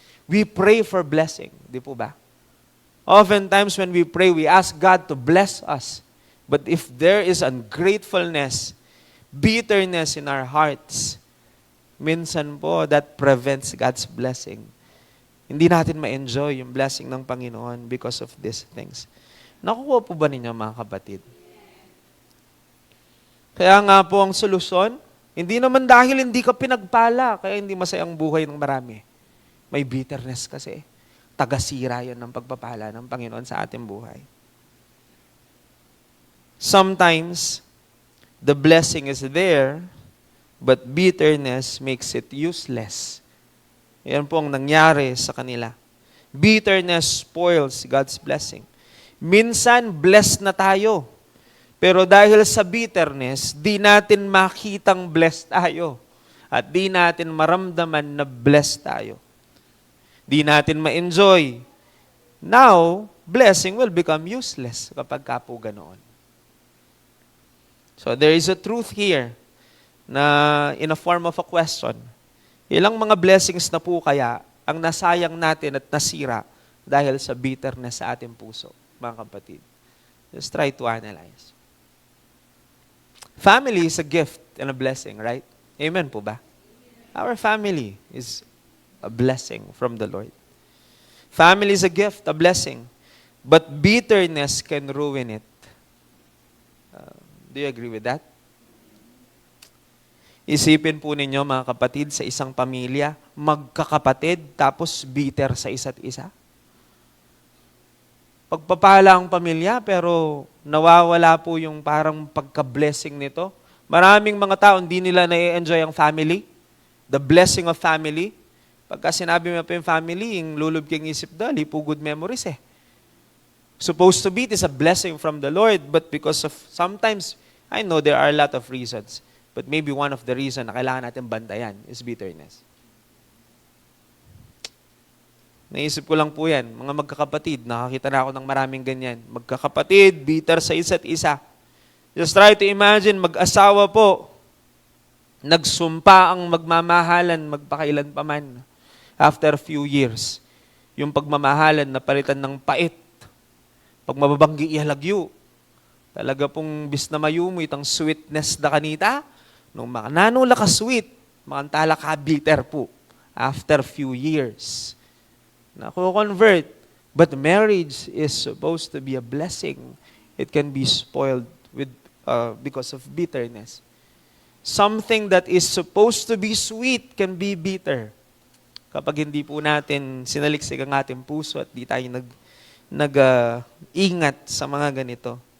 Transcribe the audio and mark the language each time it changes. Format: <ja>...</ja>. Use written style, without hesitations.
<en>We pray for blessing,</en> <tl>di po ba?</tl> <en>Oftentimes when we pray, we ask God to bless us. But if there is ungratefulness, bitterness in our hearts,</en> <tl>minsan po</tl> <en>that prevents God's blessing.</en> <tl>Hindi natin ma-enjoy yung blessing ng Panginoon</tl> <en>because of these things.</en> <tl>Nakuha po ba ninyo mga kapatid? Kaya nga po ang solusyon, hindi naman dahil hindi ka pinagpala, kaya hindi masayang buhay ng marami. May bitterness kasi. Tagasira yan ng pagpapala ng Panginoon sa ating buhay.</tl> <en>Sometimes, the blessing is there, but bitterness makes it useless.</en> <tl>Yan po ang nangyari sa kanila.</tl> <en>Bitterness spoils God's blessing.</en> <tl>Minsan, blessed na tayo. Pero dahil sa bitterness, di natin makitang blessed tayo. At di natin maramdaman na blessed tayo. Di natin ma-enjoy.</tl> <en>Now, blessing will become useless</en> <tl>kapag po ganoon.</tl> <en>So there is a truth here na in a form of a question.</en> <tl>Ilang mga blessings na po kaya ang nasayang natin at nasira dahil sa bitterness sa ating puso, mga kapatid?</tl> <en>Just try to analyze. Family is a gift and a blessing, right?</en> <tl>Amen po ba?</tl> <en>Our family is a blessing from the Lord. Family is a gift, a blessing. But bitterness can ruin it. Do you agree with that?</en> <tl>Isipin po ninyo mga kapatid sa isang pamilya, magkakapatid tapos bitter sa isa't isa. Pagpapala ang pamilya pero nawawala po yung parang pagka-blessing nito. Maraming mga tao hindi nila na-enjoy ang family,</tl> <en>the blessing of family.</en> <tl>Pagka sinabi mo pa yung family, yung lulub kang isip dali, po good memories eh.</tl> <en>Supposed to be, it is a blessing from the Lord, but because of sometimes, I know there are a lot of reasons. But maybe one of the reasons</en> <tl>na kailangan natin bantayan</tl> <en>is bitterness.</en> <tl>Naisip ko lang po yan, mga magkakapatid, nakakita na ako ng maraming ganyan. Magkakapatid, bitter sa isa't isa.</tl> <en>Just try to imagine,</en> <tl>mag-asawa po, nagsumpa ang magmamahalan, magpakailan pa man,</tl> <en>after a few years.</en> <tl>Yung pagmamahalan na palitan ng pait, pag mababanggi ihalagyo, talaga pong bis na mayumit ang sweetness na kanita, nung mga nanula ka sweet, makantala ka bitter po after few years. Naku-convert.</tl> <en>But marriage is supposed to be a blessing. It can be spoiled because of bitterness. Something that is supposed to be sweet can be bitter.</en> <tl>Kapag hindi po natin sinaliksik ang ating puso at di tayo nag-ingat sa mga ganito.</tl>